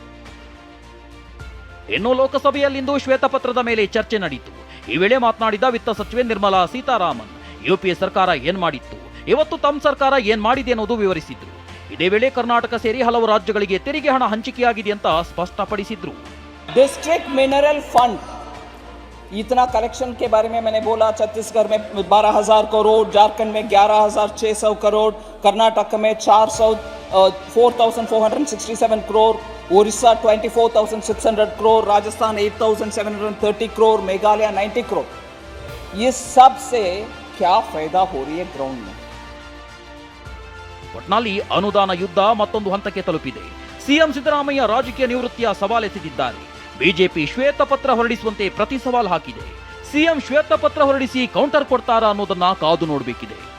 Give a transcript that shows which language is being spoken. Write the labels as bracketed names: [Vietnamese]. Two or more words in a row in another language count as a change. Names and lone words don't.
[Kannada] ಇನ್ನು ಲೋಕಸಭೆಯಲ್ಲಿಂದು ಶ್ವೇತಪತ್ರದ ಮೇಲೆ ಚರ್ಚೆ ನಡೆಯಿತು. ಈ ವೇಳೆ ಮಾತನಾಡಿದ ವಿತ್ತ ಸಚಿವೆ ನಿರ್ಮಲಾ ಸೀತಾರಾಮನ್, ಯುಪಿಎ ಸರ್ಕಾರ ಏನ್ ಮಾಡಿತ್ತು, ಇವತ್ತು ತಮ್ಮ ಸರ್ಕಾರ ಏನ್ ಮಾಡಿದೆ ಅನ್ನೋದು ವಿವರಿಸಿದ್ರು. ಇದೇ ವೇಳೆ ಕರ್ನಾಟಕ ಸೇರಿ ಹಲವು ರಾಜ್ಯಗಳಿಗೆ ತೆರಿಗೆ ಹಣ ಹಂಚಿಕೆಯಾಗಿದೆ ಅಂತ ಸ್ಪಷ್ಟಪಡಿಸಿದ್ರು. [English] district mineral fund [Hindi] इतना कलेक्शन के बारे में मैंने बोला. छत्तीसगढ़ में 12,000 करोड़, झारखंड में 11,600 करोड़, कर्नाटक में 4,467 करोड़, उड़ीसा 24,600 करोड़, राजस्थान 8,730 करोड़, मेघालय 90 करोड़. ये सब से क्या फायदा हो रही है ग्राउंड में? [Kannada] ಒಟ್ನಲ್ಲಿ ಅನುದಾನ ಯುದ್ಧ ಮತ್ತೊಂದು ಹಂತಕ್ಕೆ ತಲುಪಿದೆ. ಸಿಎಂ ಸಿದ್ದರಾಮಯ್ಯ ರಾಜಕೀಯ ನಿವೃತ್ತಿಯ ಸವಾಲೆಸೆದಿದ್ದಾರೆ. ಬಿಜೆಪಿ ಶ್ವೇತಪತ್ರ ಹೊರಡಿಸುವಂತೆ ಪ್ರತಿ ಸವಾಲ್ ಹಾಕಿದೆ. ಸಿಎಂ ಶ್ವೇತಪತ್ರ ಹೊರಡಿಸಿ ಕೌಂಟರ್ ಕೊಡ್ತಾರಾ ಅನ್ನೋದನ್ನ ಕಾದು ನೋಡಬೇಕಿದೆ.